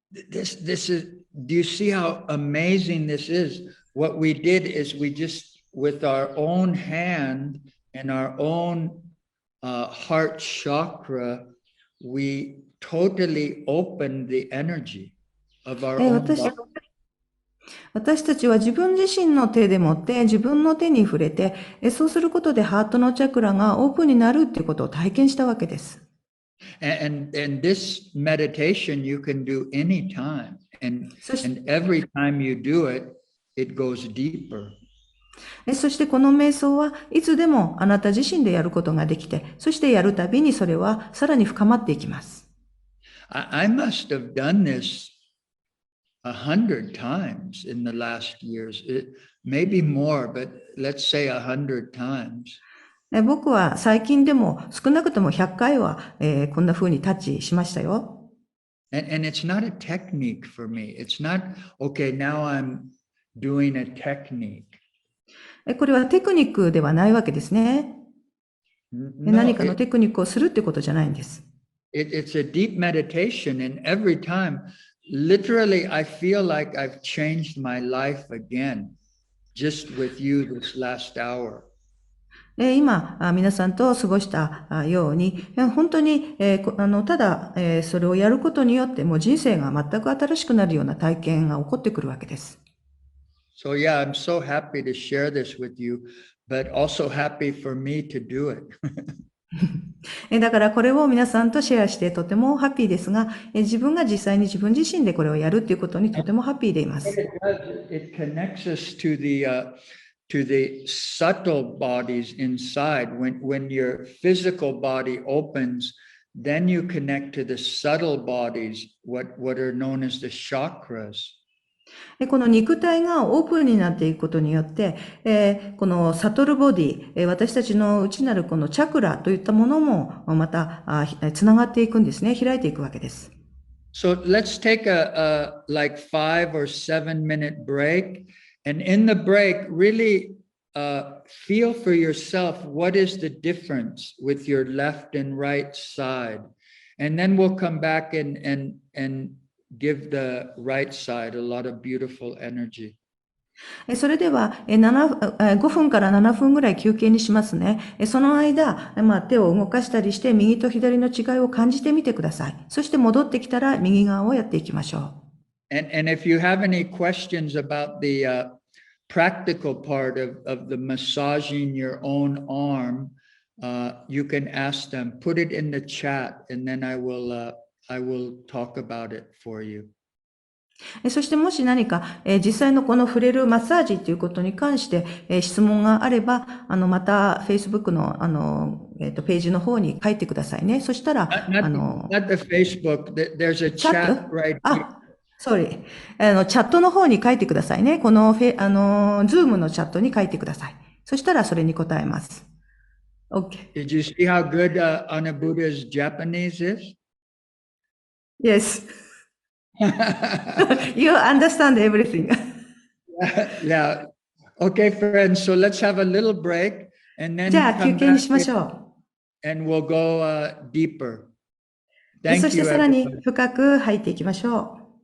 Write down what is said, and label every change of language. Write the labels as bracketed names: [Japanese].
[English] this is, do you see how amazing this is? What we did is we just, with our own hand and our own heart chakra, we totally opened the energy of our own body. [Japanese] 私たちは自分自身の手で持って自分の手に触れて、そうすることでハートのチャクラがオープンになるっていうことを体験したわけです。 [English] And this meditation you can do anytime. And every time you do it, it goes deeper. [Japanese] そしてこの瞑想はいつでもあなた自身でやることができて、そしてやるたびにそれはさらに深まっていきます。 [English] I must have done this 100 times in the last years. Maybe more, but let's say 100 times. [Japanese] 僕は最近でも少なくとも100回は、こんな風にタッチしましたよ。 [English] And it's not a technique for me. It's not, okay, now I'm doing a technique. [Japanese] これはテクニックではないわけですね。何かのテクニックをするってことじゃないんです。 [English] It's a deep meditation, and every time, literally, I feel like I've changed my life again, just with you this last hour. [Japanese] 今、皆さんと過ごしたように、本当に、ただ、それをやることによって、もう人生が全く新しくなるような体験が起こってくるわけです。 [English] So yeah, I'm so happy to share this with you, but also happy for me to do it. [Japanese] だからこれを皆さんとシェアしてとてもハッピーですが、自分が実際に自分自身でこれをやるということにとてもハッピーでいます。 [English] It connects us to the subtle bodies inside. When your physical body opens, then you connect to the subtle bodies, what are known as the chakras. [Japanese] この肉体がオープンになっていくことによって、このサトルボディ、私たちの内なるこのチャクラといったものもまたつながっていくんですね。開いていくわけです。 [English] So let's take a like 5 or 7 minute break. And in the break, really feel for yourself what is the difference with your left and right side. And then we'll come back and give the right side a lot of beautiful energy. [Japanese] それでは5分から7分ぐらい休憩にしますね。その間、手を動かしたりして右と左の違いを感じてみてください。そして戻ってきたら右側をやっていきましょう。 [English] And if you have any questions about the practical part of the massaging your own arm, you can ask them. Put it in the chat, and then I will talk about it for you. [Japanese] そしてもし何か、実際のこの触れるマッサージということに関して、質問があれば、また Facebook の、ページの方に書いてくださいね。そしたら、 [English] not the Facebook, there's a chat right here. Sorry. [Japanese] チャットの方に書いてくださいね。このZoom のチャットに書いてください。そしたらそれに答えます。 [English] Okay. Did you see how good ANUBUDDHA's Japanese is? Yes. You understand everything. Yeah. Okay, friends. So let's have a little break and then [Japanese] じゃあ休憩にしましょう。 [English] and we'll go deeper. [Japanese] そ [English] Thank [Japanese] して [English] you, [Japanese] さらに [English] everybody. [Japanese] 深く入っていきましょう。